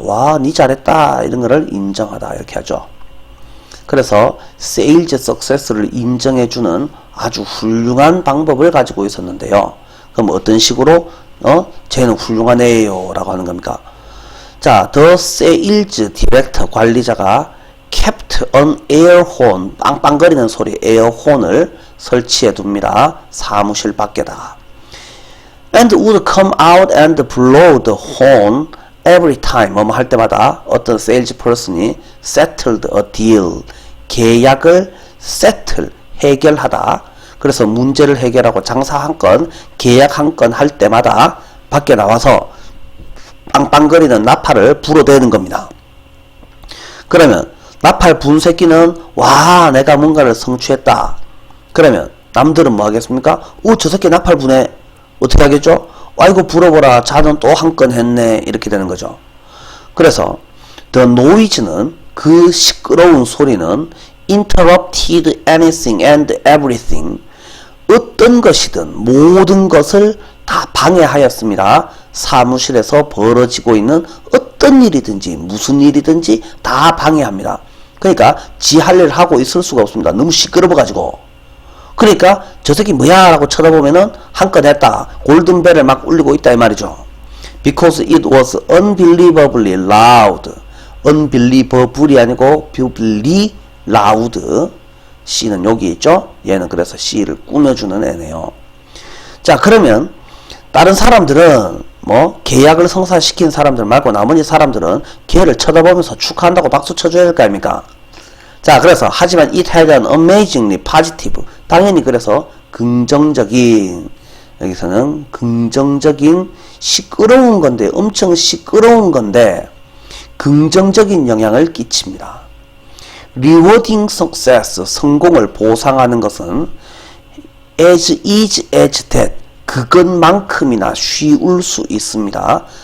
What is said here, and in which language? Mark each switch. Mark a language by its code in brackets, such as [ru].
[ko] 와, 니 잘했다. 이런 거를 인정하다. 이렇게 하죠. 그래서 sales success를 인정해주는 아주 훌륭한 방법을 가지고 있었는데요. 그럼 어떤 식으로 쟤는 훌륭하네요 라고 하는 겁니까? 자, [en] the sales director, [ko] 관리자가 [en] kept an air horn, [ko] 빵빵거리는 소리 에어 혼을 설치해 둡니다. 사무실 밖에다. [en] and would come out and blow the horn every time, [ko] 뭐뭐 할 때마다 어떤 세일즈 퍼슨이 [en] settled a deal, [ko] 계약을 settle, 해결하다. 그래서 문제를 해결하고 장사 한 건, 계약 한 건 할 때마다 밖에 나와서 빵빵거리는 나팔을 불어대는 겁니다. 그러면 나팔 분 새끼는 와 내가 뭔가를 성취했다. 그러면 남들은 뭐 하겠습니까? 저 새끼 나팔 부네. 어떻게 하겠죠? 아이고 불어보라. 자는 또 한 건 했네. 이렇게 되는 거죠. 그래서 [en] the noise는 [ko] 그 시끄러운 소리는 [en] interrupted anything and everything. [ko] 어떤 것이든 모든 것을 다 방해하였습니다. 사무실에서 벌어지고 있는 어떤 일이든지 무슨 일이든지 다 방해합니다. 그러니까 지 할 일 하고 있을 수가 없습니다. 너무 시끄러워가지고. 그러니까 저 새끼 뭐야 라고 쳐다보면은 한 건 했다. 골든벨을 막 울리고 있다 이 말이죠. [en] Because it was unbelievably loud. unbelievable이 아니고 beautifully loud. [ko] C는 여기 있죠. 얘는 그래서 C를 꾸며주는 애네요. 자 그러면 다른 사람들은 뭐 계약을 성사시킨 사람들 말고 나머지 사람들은 걔를 쳐다보면서 축하한다고 박수 쳐줘야 될 거 아닙니까? 자 그래서 하지만 [en] it had an amazingly positive. [ko] 당연히 그래서 긍정적인, 여기서는 긍정적인 시끄러운 건데, 엄청 시끄러운 건데 긍정적인 영향을 끼칩니다. [en] rewarding success, [ko] 성공을 보상하는 것은 [en] as easy as that, [ko] 그것만큼이나 쉬울 수 있습니다.